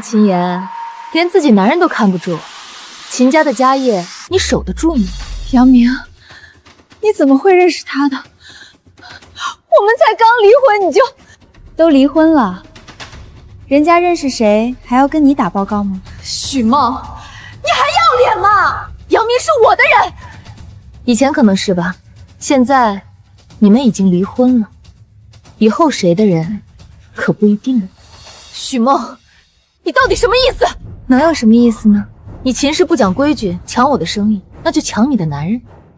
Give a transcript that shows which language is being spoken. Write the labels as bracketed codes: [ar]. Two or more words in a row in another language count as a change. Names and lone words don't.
[zh] 秦岩，連自己男人都看不住，秦家的家業你守得住嗎？楊明，你怎麼會認識他的？我們才剛離婚，你就……都離婚了，人家認識誰還要跟你打報告嗎？許夢，你還要臉嗎？楊明是我的人，以前可能是吧，現在你們已經離婚了，以後誰的人可不一定了。許夢，你到底什麼意思？能有什麼意思呢？你秦氏不講規矩，搶我的生意，那就搶你的男人。